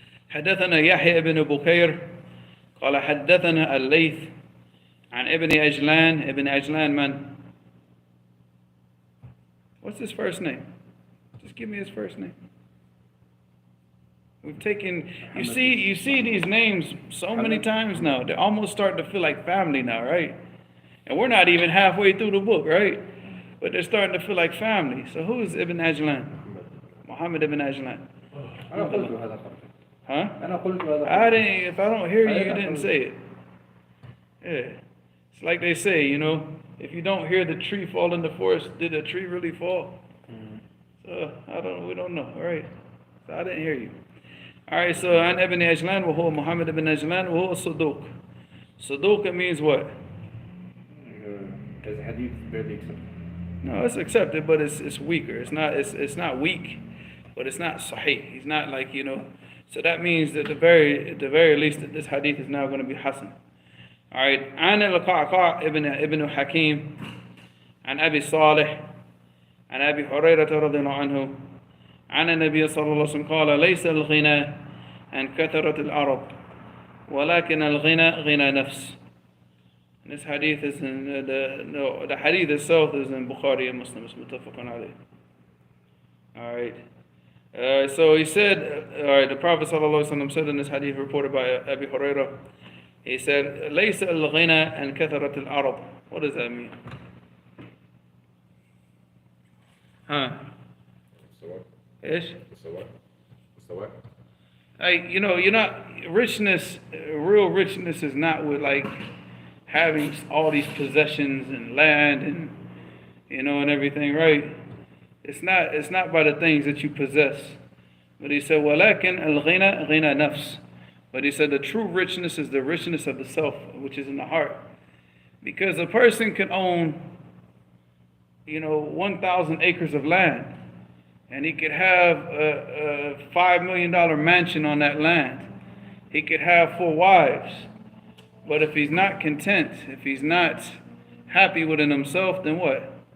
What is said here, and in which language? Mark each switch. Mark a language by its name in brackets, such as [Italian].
[Arabic] حدثنا يحيى بن بكير قال حدثنا الليث عن ابن عجلان من? [English] What's his first name? Just give me his first name. We've taken, you see these names so many times now. They're almost starting to feel like family now, right? And we're not even halfway through the book, right? but they're starting to feel like family. So who is Ibn Ajlan? Muhammad Ibn Ajlan. [Arabic] أنا قلت هذا قبل. Huh? أنا قلت هذا [English] I [Arabic] قبل. [English] didn't. If I don't hear you, you didn't say it. Yeah, it's like they say, you know, if you don't hear the tree fall in the forest, did the tree really fall? So we don't know. All right. So I didn't hear you. All right. So an Ibn Ajlan, [Arabic] وهو [English] Muhammad Ibn Ajlan, [Arabic] وهو صدوق. [English] صدوق it means what? There's a hadith barely accepted. No, it's accepted, but it's weaker. It's not weak, but it's not sahih. He's not like, you know. So that means that at the very least that this hadith is now going to be hasan. All right. عن القعقاع ابن حكيم عن أبي صالح عن أبي هريرة رضي الله عنه عن النبي صلى الله عليه وسلم قال ليس الغنى عن كثرة العرب ولكن الغنى غنى نفس. This hadith is in the hadith itself is in Bukhari and Muslim. It's muttafaqun alayh. All right. So he said, all right, the Prophet ﷺ said in this hadith reported by Abu Hurairah, he said, [Arabic] ليس الغنى عن كثرة العرب. [English] What does that mean? Huh? Ish? Like, you know, you're not, real richness is not with like having all these possessions and land and, you know, and everything, right? It's not by the things that you possess. But he said, [Arabic] وَلَكِنْ الْغِنَى غِنَى نَفْسِ. [English] But he said the true richness is the richness of the self, which is in the heart. Because a person can own, you know, 1,000 acres of land, and he could have a $5 million mansion on that land. He could have 4 wives. But if he's not content, if he's not happy within himself, then what?